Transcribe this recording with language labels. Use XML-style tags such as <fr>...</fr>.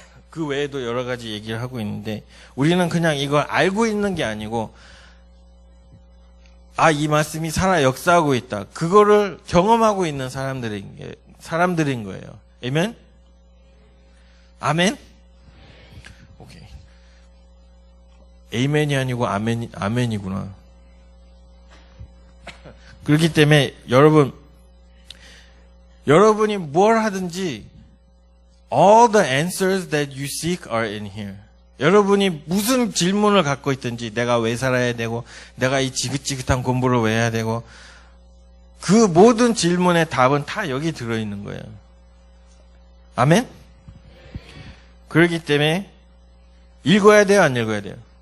<ko>그 외에도 여러 가지 얘기를 하고 있는데 우리는 그냥 이걸 알고 있는 게 아니고 아, 이 말씀이 살아 역사하고 있다. 그거를 경험하고 있는 사람들인 거예요. 아멘? 아멘? 오케이. 아멘이 아니고 아멘이구나. 그렇기 때문에 여러분이 뭘 하든지</ko> <en>all the answers that you seek are in here.</en> <ko>여러분이 무슨 질문을 갖고 있든지 내가 왜 살아야 되고 내가 이 지긋지긋한 공부를 왜 해야 되고 그 모든 질문의 답은 다 여기 들어있는 거예요. 아멘? 그렇기 때문에 읽어야 돼요, 안 읽어야 돼요?</ko>